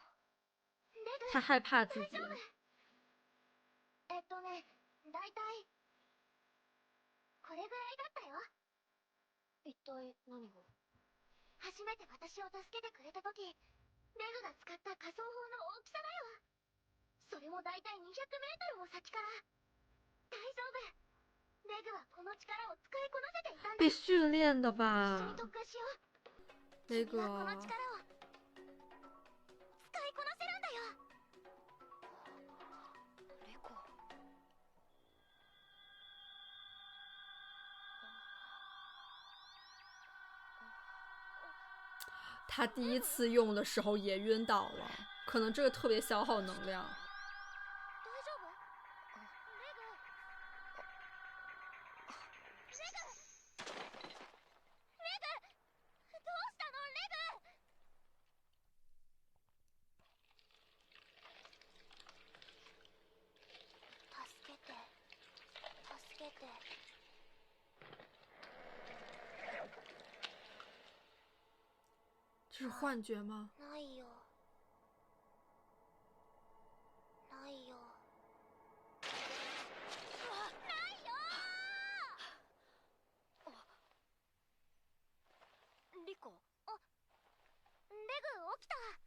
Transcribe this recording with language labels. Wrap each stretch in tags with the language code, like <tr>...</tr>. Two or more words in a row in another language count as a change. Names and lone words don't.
<zh>他害怕自己。</zh> <ja>ね、だいたいこれぐらいだったよ。一体何が？初めて私を助けてくれた時、レグが使った仮想法の大きさだよ。それもだいたい200メートルも先から。大丈夫。レグはこの力を使いこなせていたんだ。</ja> <zh>被训练的</zh> <ja>一緒</ja> <zh>吧</zh> <ja>に？特訓しよう。</ja> <zh>雷</zh> <ja>君はこの</ja> <zh>哥，</zh> <ja>力を使いこなせるんだよ。レコ。</ja> <zh>他第一次用的时候也晕倒了，可能这个特别消耗能量。</zh> <ja>大丈夫？レグ。どうしたのレグ？助けて。助けて。</ja> <zh>这是幻觉吗？</zh> <ja>ないよ。ないよ。ないよリコ。レグ起きた。</ja>